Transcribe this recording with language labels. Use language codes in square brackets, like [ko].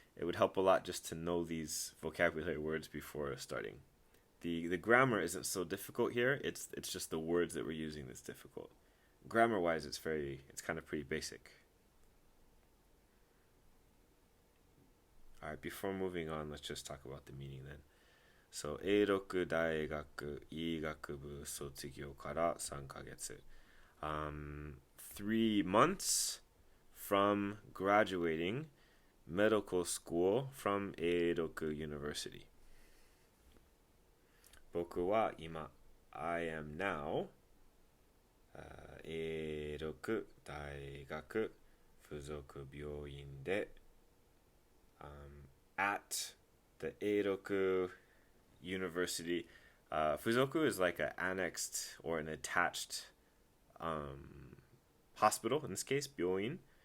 [en] It would help a lot just to know these vocabulary words before starting. The grammar isn't so difficult here. It's just the words that we're using that's difficult. Grammar-wise, it's kind of pretty basic. Alright, before moving on, let's just talk about the meaning then. [ja] So, 英六大学医学部卒業から3ヶ月. [en] 3 months from graduating medical school from Eiroku University. [ja] 僕は今 [en] I am now [ja] 英六大学付属病院で、 [en] at the Eiroku University. 付属 is like an annexed or an attached hospital, in this case, 病院.